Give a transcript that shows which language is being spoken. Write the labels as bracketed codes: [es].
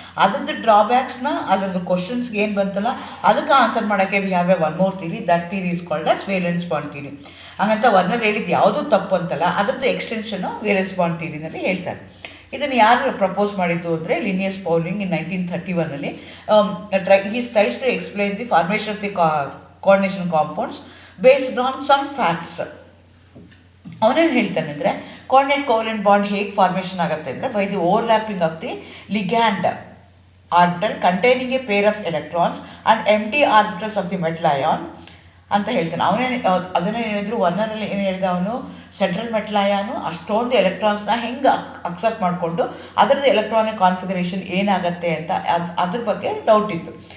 [kn] ಅದರದ್ದು ಡ್ರಾಬ್ಯಾಕ್ಸ್ನ, ಅದರದ್ದು ಕ್ವಶನ್ಸ್ಗೆ ಏನು ಬಂತಲ್ಲ ಅದಕ್ಕೆ ಆನ್ಸರ್ ಮಾಡೋಕ್ಕೆ [en] We have a one more theory, that theory is called as valence bond theory. [kn] ಹಾಗಂತ ವರ್ನರ್ ಹೇಳಿದ್ದು ಯಾವುದೂ ತಪ್ಪು ಅಂತಲ್ಲ, ಅದರದ್ದು ಎಕ್ಸ್ಟೆನ್ಷನ್ನು ವೇಲೆನ್ಸ್ ಬಾಂಡ್ ಥಿಯರಿನಲ್ಲಿ ಹೇಳ್ತಾರೆ. ಇದನ್ನು ಯಾರು ಪ್ರಪೋಸ್ ಮಾಡಿದ್ದು ಅಂದರೆ Linnaeus Pauling in 1931. [en] he tries to explain the formation of the coordination compounds based on some facts. [kn] ಅವನೇನು ಹೇಳ್ತಾನೆ ಅಂದರೆ, ಕೋಆರ್ಡಿನೇಟ್ ಕೋವಲೆಂಟ್ ಬಾಂಡ್ ಹೇಗೆ ಫಾರ್ಮೇಷನ್ ಆಗುತ್ತೆ ಅಂದರೆ, [en] by the overlapping of the ligand orbital containing a pair of electrons and empty orbitals of the metal ion [kn] ಅಂತ ಹೇಳ್ತಾನೆ. ಅದನ್ನೇ ಹೇಳಿದ್ರು ವರ್ನರಲ್ಲಿ ಏನು ಹೇಳಿದ ಅವನು, ಸೆಂಟ್ರಲ್ ಮೆಟಲ್ ಅಯಾನು ಅಷ್ಟೊಂದು ಎಲೆಕ್ಟ್ರಾನ್ಸ್ನ ಹೆಂಗೆ ಅಕ್ಸೆಪ್ಟ್ ಮಾಡಿಕೊಂಡು ಅದರದ್ದು ಎಲೆಕ್ಟ್ರಾನಿಕ್ ಕಾನ್ಫಿಗರೇಷನ್ ಏನಾಗುತ್ತೆ ಅಂತ ಅದ್ರ ಬಗ್ಗೆ ಡೌಟ್ ಇತ್ತು.